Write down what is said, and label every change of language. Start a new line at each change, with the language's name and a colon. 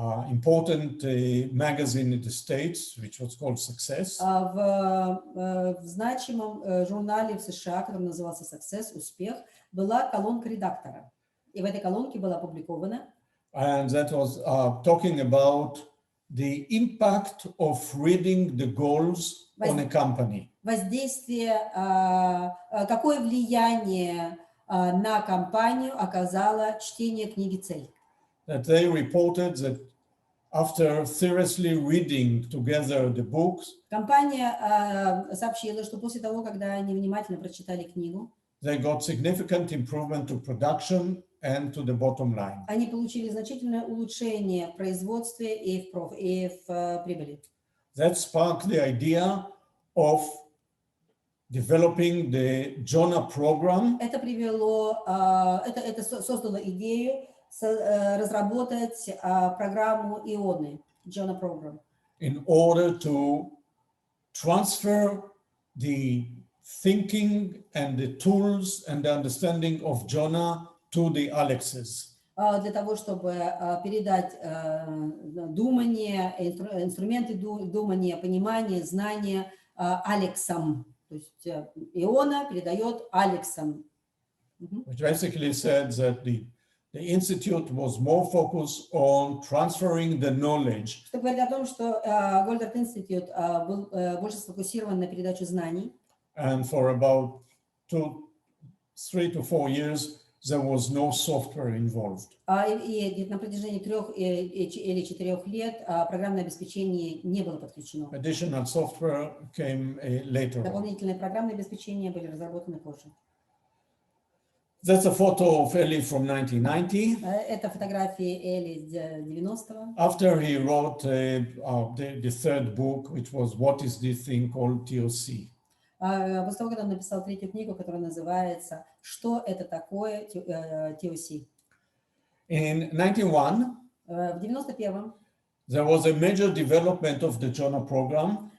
English: important magazine in the States, which was called Success.
Russian: В значимом журнале в США, который назывался Success, успех, была колонка редактора. И в этой колонке была опубликована.
English: And that was talking about the impact of reading the goals on a company.
Russian: Воздействие, какое влияние на компанию оказало чтение книги «Цель».
English: That they reported that after seriously reading together the books,
Russian: компания сообщила, что после того, когда они внимательно прочитали книгу,
English: they got significant improvement to production and to the bottom line.
Russian: Они получили значительное улучшение в производстве и в прибыли.
English: That sparked the idea of developing the JONA program.
Russian: Это привело, это создало идею разработать программу ионы, JONA program.
English: In order to transfer the thinking and the tools and the understanding of JONA to the Alexes.
Russian: Для того, чтобы передать думание, инструменты думания, понимание, знания Алексам. То есть Иона передает Алексам.
English: Which basically said that the institute was more focused on transferring the knowledge.
Russian: Что говорит о том, что Голдратт Институт был больше сфокусирован на передачу знаний.
English: And for about 3 to 4 years, there was no software involved.
Russian: И на протяжении 3 или 4 лет программное обеспечение не было подключено.
English: Additional software came later.
Russian: Дополнительные программные обеспечения были разработаны позже.
English: That's a photo of Eli from 1990.
Russian: Это фотографии Эли с 90-го.
English: After he wrote the third book, which was What is this thing called TOC?
Russian: После того, когда он написал 3-ю книгу, которая называется «Что это такое TOC?».
English: In 91,
Russian: В 91-м
English: there was a major development of the JONA program.